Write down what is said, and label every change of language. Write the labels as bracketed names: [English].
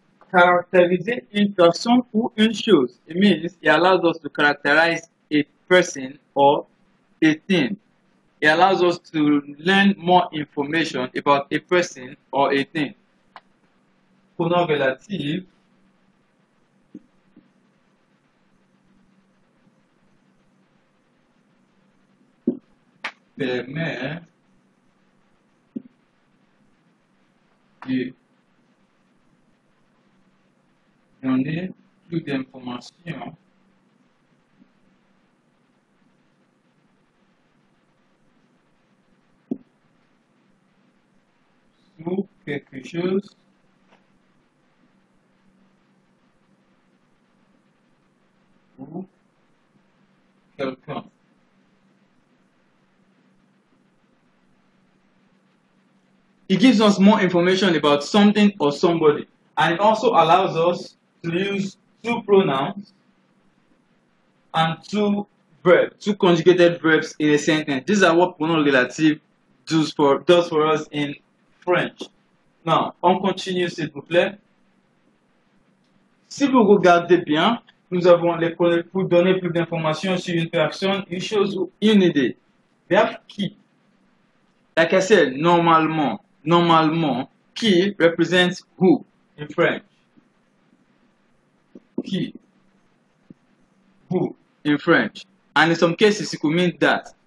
[French] Characteriser une person or une chose. [English] It means it allows us to characterize a person or a thing. It allows us to learn more information about a person or a thing. [French] Pronom relatif permet de donner plus d'informations sur quelque chose ou quelqu'un. [English] It gives us more information about something or somebody, and it also allows us to use two pronouns and two conjugated verbs in a sentence. These are what pronom relative does for us in French. [French] Now, on continue s'il vous plaît. Si vous regardez bien, nous avons les pronoms pour donner plus d'informations sur une personne, une chose ou une idée. Verbe qui. [English] Like I said, normalement, qui represents who in French. Qui. Who in French. And in some cases, it could mean that.